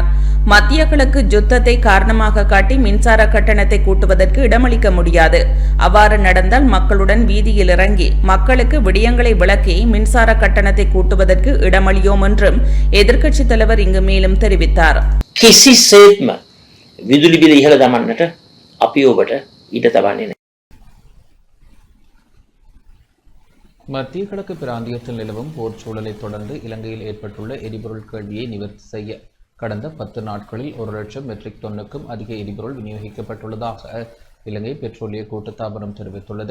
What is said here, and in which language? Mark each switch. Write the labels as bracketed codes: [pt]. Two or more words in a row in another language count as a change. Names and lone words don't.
[ta] மத்திய கிழக்கு யுத்தத்தை காரணமாக காட்டி மின்சார கட்டணத்தை கூட்டுவதற்கு இடமளிக்க முடியாது. அவ்வாறு நடந்தால் மக்களுடன் வீதியில் இறங்கி மக்களுக்கு விடயங்களை விளக்கி மின்சார கட்டணத்தை கூட்டுவதற்கு இடமளியோம் என்றும் எதிர்க்கட்சித் தலைவர் இங்கு மேலும் தெரிவித்தார். [si] කිසිසේත්ම විදුලි බිල ඉහළ දමන්නට අපි ඔබට ඊට තබන්නේ නැහැ. [ta] மத்திய கிழக்கு பிராந்தியத்தில் நிலவும் போர் சூழலை தொடர்ந்து இலங்கையில் ஏற்பட்டுள்ள எரிபொருள் கேள்வியை நிவர்த்தி செய்ய கடந்த 10 நாட்களில் 1,00,000 மெட்ரிக் டன்னுக்கும் அதிக எரிபொருள் விநியோகிக்கப்பட்டுள்ளதாக இலங்கை பெட்ரோலிய கூட்டுத்தாபனம் தெரிவித்துள்ளது.